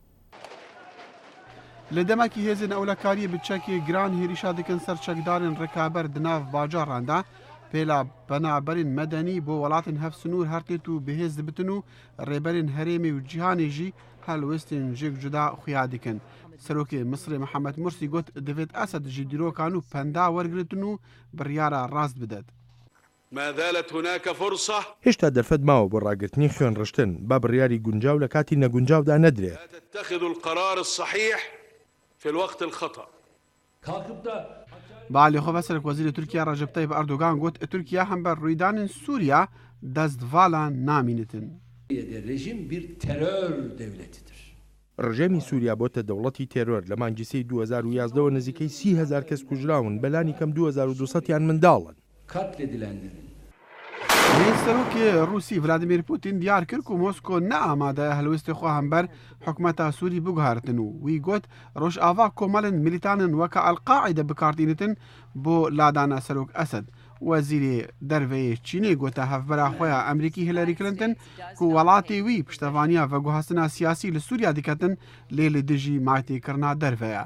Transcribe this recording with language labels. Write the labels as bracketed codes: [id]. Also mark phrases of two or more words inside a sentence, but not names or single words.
[ku] Li demekî hêzên ewlekariyê bi çekê giran hêrîşa dikin ser çekdarên rekaber di nav bajaran da pêla penaberên medenî bo welatên hevsûnûr her têt û bihêz dibitin û rêberên herêmê û cîhanê jî helwestên jêk cuda xuya dikin. Serokê Misrê Mihemed Mursî got divêt Esed jî dîrokan û penda wergirtin û biryara rast bidet. [ckb] هێشتا دەرفەت ماوە بۆ ڕاگررتنی خوێن ڕشتن با بڕیاری گونجاو لە کاتی نەگونجاودا نەدرێت. [ku] Balê Serok Wezîrê Tirkiye Recep Tayyip Erdogan got Tirkiye hem ber rûydanên Sûriya destvala namînitin. [tr] Rejim bir terör devletidir. [ckb] ڕژێمی سووریا بۆتە دەوڵەتی تێرۆر لە مانگیسەی 2011ەوە نزیکەی 30,000 کەس کوژراون بەلانی کەم 2200یان منداڵن. [tr] Katledilenlerin. [ku] Serokê Rûsî Vladimir Putin diyar kir ku Mosko ne amadeya helwestê xwe hember hikûmeta Sûrî biguharitin û wî got rojava komelên milîtanên weka El-Qaîde bikartînitin bo ladana Serok Esed. Wezîrê derveyê Çînê gote hevbera xwe ya Emerîkî Hillary Clinton ku welatê wî piştevaniya veguhastina siyasî li Sûriya diketin lê li dijî matêkirina derveya.